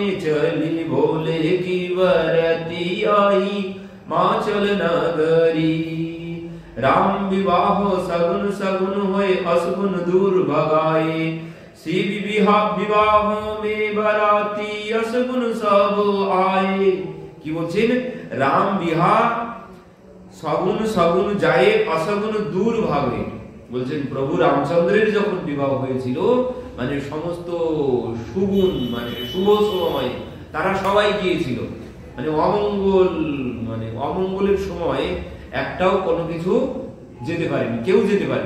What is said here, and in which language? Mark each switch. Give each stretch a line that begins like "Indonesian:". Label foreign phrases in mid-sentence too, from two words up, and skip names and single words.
Hindi: चली भोले की वरती आई हिमाचल नगरी। राम विवाह सगुन सगुन होए असगुन दूर भगाए, शिव विवाह में बराती असगुन सब आए।
Bangla: কি বলছেন?
Hindi: राम विवाह सगुन सगुन जाय असगुन दूर भागे।
Bangla: বলছেন প্রভু রামচন্দ্রের যখন বিবাহ হয়েছিল, মানে সমস্ত সুগুণ মানে শুভ সময় তারা সবাই গিয়েছিল, মানে অমঙ্গলের সময় একটাও কোনো কিছু যেতে পারেনি, কেউ যেতে পারেনি।